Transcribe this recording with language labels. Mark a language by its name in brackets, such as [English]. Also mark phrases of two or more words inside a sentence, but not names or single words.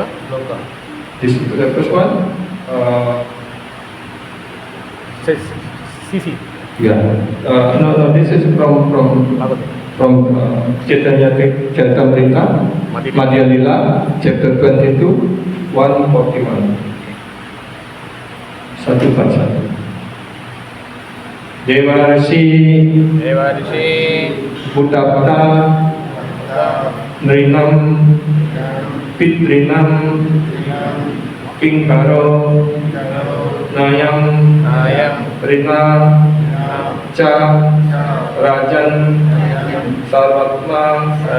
[English] This is the first one. Says CC. Yeah. No. This is from Chaitanya Charitamrita, Madhya Lila, chapter 22. 141. [Indonesian] Satu per satu. [Sanskrit] देवर्षि भूताप्त नृणां पितॄणां किङ्करो नायम् ऋणी च राजन् सर्वात्मा